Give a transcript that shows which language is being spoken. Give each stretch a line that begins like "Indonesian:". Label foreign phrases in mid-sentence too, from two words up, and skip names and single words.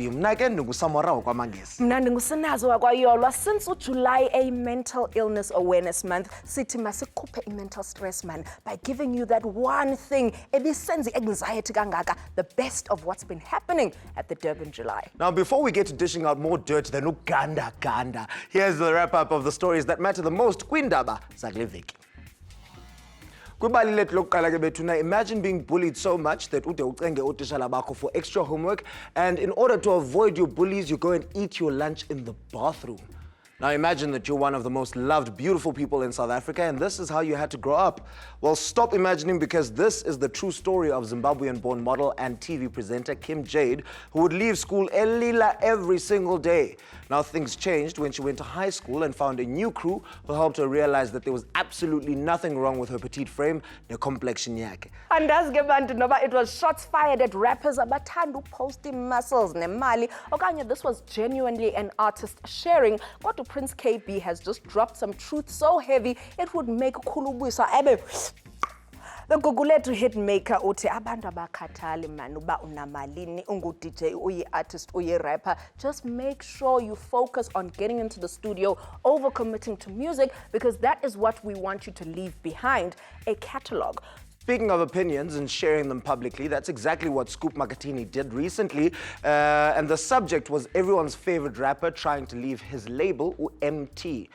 Xhosa: Mna ke ndinguSamorawo kwamangesi. Mna ndinguSinazo wakwayolwa.
English: Since July a mental illness awareness month,
Xhosa: sithi masikhuphe
English: i-mental stress man by giving you that one thing
Xhosa: ebisenza anxiety kangaka,
English: the best of what's been happening at the Durban July. Now before we get to dishing out more dirt than uganda, here's the wrap-up of the stories that matter the most
Xhosa: kwindaba zakule veki. Kwibali lethu lokuqala ke bethuna,
English: imagine being bullied so much that
Xhosa: ude ucenge otishala bakho
English: for extra homework, and in order to avoid your bullies you go and eat your lunch in the bathroom. Now imagine that you're one of the most loved, beautiful people in South Africa and this is how you had to grow up. Well, stop imagining, because this is the true story of Zimbabwean-born model and TV presenter Kim Jade, who would leave school early every single day. Now things changed when she went to high school and found a new crew who helped her realize that there was absolutely nothing wrong with her petite frame, the complexion yakhe.
Xhosa: Andazi bantu noba
English: it was shots fired at rappers
Xhosa: abathanda upost muscles nemali,
English: okanye this was genuinely an artist sharing. Kodwa Prince KB has just dropped some truth so heavy it would make Khulubisa ebe. The Guguletu hit maker
Xhosa: uthi abantu abakhathali man uba unamalini ungu DJ uyi artist uyi rapper,
English: just make sure you focus on getting into the studio, overcommitting to music, because that is what we want you to leave behind, a catalog. Speaking of opinions and sharing them publicly, that's exactly what Scoop Makatini did recently. And the subject was everyone's favorite rapper trying to leave his label, MT.